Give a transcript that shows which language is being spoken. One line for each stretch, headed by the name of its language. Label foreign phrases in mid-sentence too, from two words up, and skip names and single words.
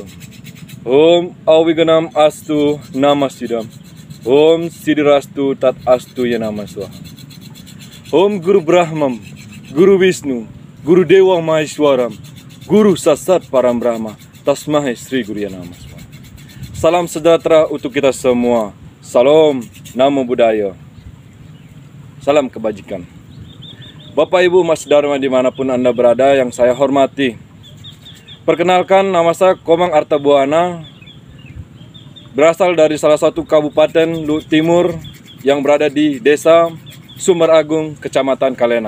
Sanskrit: Om Awiganam Astu Namasidam. Om Sidirastu Tat Astu Yanamaswa. Om Guru Brahmam, Guru Wisnu, Guru Dewa Maheswaram, Guru Sasat Param Brahma, Tasmahe Sri Guru Yanamaswa.
Indonesian: Salam sejahtera untuk kita semua. Salam
Pali: Namo Buddhaya.
Indonesian: Salam kebajikan. Bapak Ibu Mas Dharma dimanapun Anda berada yang saya hormati. Perkenalkan, nama saya Komang Artabuana, berasal dari salah satu kabupaten timur yang berada di Desa Sumber Agung, Kecamatan Kalena.